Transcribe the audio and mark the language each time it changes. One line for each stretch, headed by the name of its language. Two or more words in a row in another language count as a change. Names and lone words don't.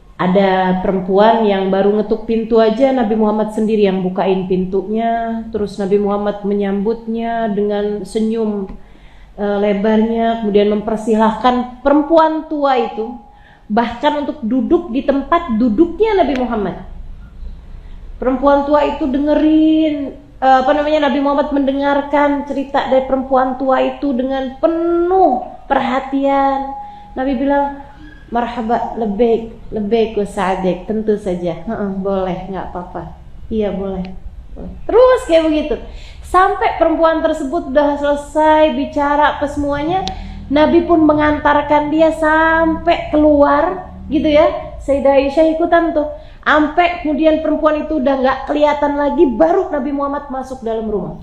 Indonesian: Ada perempuan yang baru ngetuk pintu aja Nabi Muhammad sendiri yang bukain pintunya, terus Nabi Muhammad menyambutnya dengan senyum lebarnya, kemudian mempersilahkan perempuan tua itu bahkan untuk duduk di tempat duduknya Nabi Muhammad. Perempuan tua itu dengerin Nabi Muhammad mendengarkan cerita dari perempuan tua itu dengan penuh perhatian. Nabi bilang,
Arabic: مرحبا، لبيك وسعديك,
Indonesian: tentu saja. Boleh, nggak apa-apa. Iya boleh. Terus kayak begitu. Sampai perempuan tersebut udah selesai bicara ke semuanya, Nabi pun mengantarkan dia sampai keluar gitu ya. Sayyidah Aisyah ikutan tuh. Sampai kemudian perempuan itu udah nggak kelihatan lagi, baru Nabi Muhammad masuk dalam rumah.